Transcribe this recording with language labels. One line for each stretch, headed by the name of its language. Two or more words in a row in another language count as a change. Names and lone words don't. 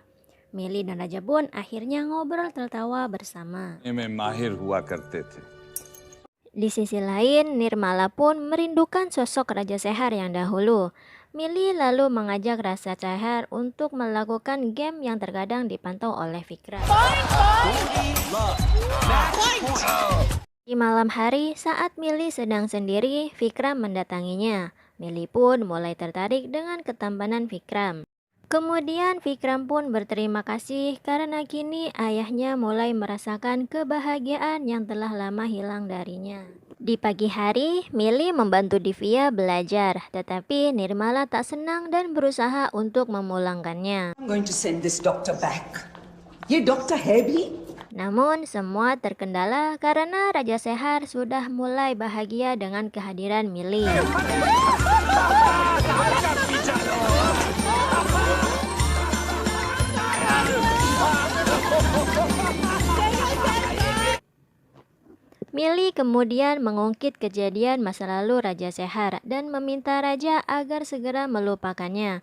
Indonesian: Milly dan Raja pun akhirnya ngobrol tertawa bersama.
Hindi: में माहिर हुआ करते थे.
Indonesian: Di sisi lain, Nirmala pun merindukan sosok Raja Sehar yang dahulu. Milly lalu mengajak Raja Sehar untuk melakukan game yang terkadang dipantau oleh Vikram. Di malam hari, saat Milly sedang sendiri, Vikram mendatanginya. Milly pun mulai tertarik dengan ketampanan Vikram. Kemudian Vikram pun berterima kasih karena kini ayahnya mulai merasakan kebahagiaan yang telah lama hilang darinya. Di pagi hari, Milly membantu Divya belajar, tetapi Nirmala tak senang dan berusaha untuk memulangkannya.
English: I'm going to send this doctor back.
Hindi: ये डॉक्टर है भी?
Indonesian: Namun semua terkendala karena Raja Sehar sudah mulai bahagia dengan kehadiran Milly. Milly kemudian mengungkit kejadian masa lalu Raja Sehar dan meminta Raja agar segera melupakannya.